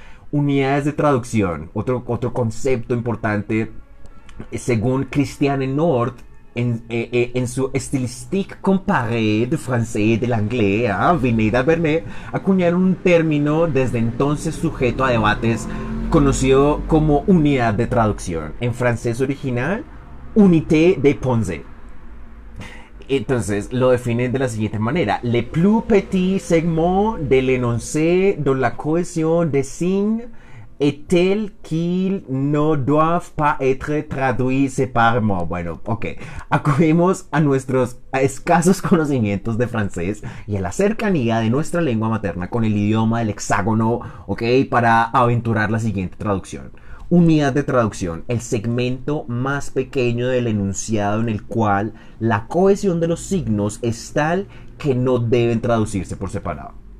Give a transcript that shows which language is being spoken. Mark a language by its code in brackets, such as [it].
[es] Unidades de traducción, otro concepto importante, según Christiane Nord, en su Stylistique comparée de français de l'anglais, Binet d'Albernay acuñaron un término desde entonces sujeto a debates conocido como unidad de traducción. En francés original, unité de pensée. Entonces lo definen de la siguiente manera: [fr] le plus petit segment de l'énoncé dont la cohésion des signes est tel qu'ils ne doivent pas être traduits séparément. [es] Bueno, ok. Acudimos a nuestros escasos conocimientos de francés y a la cercanía de nuestra lengua materna con el idioma del hexágono, ok, para aventurar la siguiente traducción. Unidad de traducción: el segmento más pequeño del enunciado en el cual la cohesión de los signos es tal que no deben traducirse por separado.